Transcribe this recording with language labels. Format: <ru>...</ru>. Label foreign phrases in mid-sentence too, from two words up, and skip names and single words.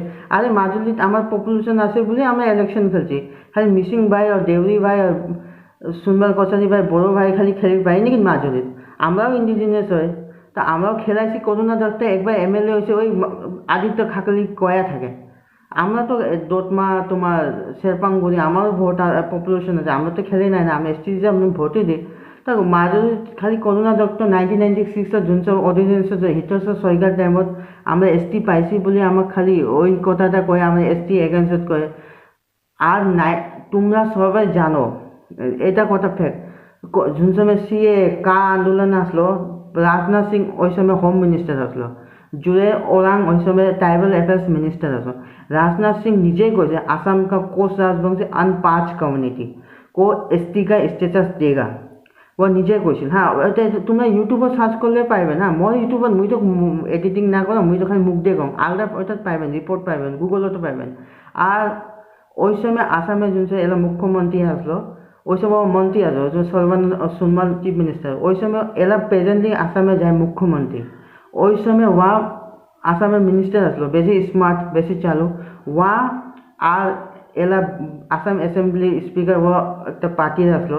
<rkt>আরে মাজুলিত আমার পপুলেশন আছে বলে আমরা ইলেকশন খেলছি, খালি মিসিং ভাই আর দেউরি ভাই আর সুনবাল কচারি ভাই বড় ভাই খালি খেলি পাই নাকি মাজুলিত? আমরাও ইন্ডিজিনিয়াস হয়, তা আমরাও খেলাইছি। করুণা দত্ত একবার MLA হয়েছে, ওই আদিত্য খাকরালি কয়া থাকে। আমরা তো দোতমা তোমার শেরপাংগুড়ি আমারও ভোট পপুলেশন আছে, আমরা তো খেলে নাই না, আমি ST যে আমি ভোটই দিই। তা মাজুলী খালি করুণা দত্ত 1996 যোনসব অর্ডিনেন্স হিতেশ্বৰ শইকীয়াৰ টাইমত আমরা ST পাইছি বুলি আমাক খালি ওই কথাটা কয়, আমরা ST এগেন্সত কয়। আর নাই তোমরা সবাই জানো এটা কথা ফেক। যোন সময় CA কা আন্দোলন আসলো, রাজনাথ সিং ওই সময়</rkt> <en>Home Minister</en> <rkt>আসলো, জুড়ে ওরাং ওই সময়</rkt> <en>Tribal Affairs Minister</en> <rkt>আসলো।</rkt> <hi>राजनाथ सिंह</hi> <rkt>নিজে কৈছে</rkt> <hi>आसाम का कोच राजवंशी अन 5 कम्युनिटी को ST का स्टेटास देगा, वो</hi> <rkt>নিজে কৈছিল। হ্যাঁ, তোমরা ইউটিউবত সার্চ করলে পাইবে না, মই ইউটিউবত মই তো এডিটিং না করো, মই তো খালি মুখ দিয়ে কম, আলাদা ওইটাত পাইবেন, রিপোর্ট পাইবেন, গুগলতো পাইবেন। আর ওই সময় আসামে যোন এলা মুখ্যমন্ত্রী আসলো, ওই সময় মন্ত্রী আসলো সর্বানন্দ সোনোয়াল</rkt> <en>Chief Minister,</en> <rkt>ওই সময় এলা প্রেজেন্টলি আসামে যায় মুখ্যমন্ত্রী। ওই সময় ওয়া আসামের মিনিস্টার আসলো, বেশি স্মার্ট বেশি চালু ওয়া, আর এলা আসাম</rkt> <en>Assembly Speaker</en> <rkt>ও একটা পার্টির আসলো।</rkt>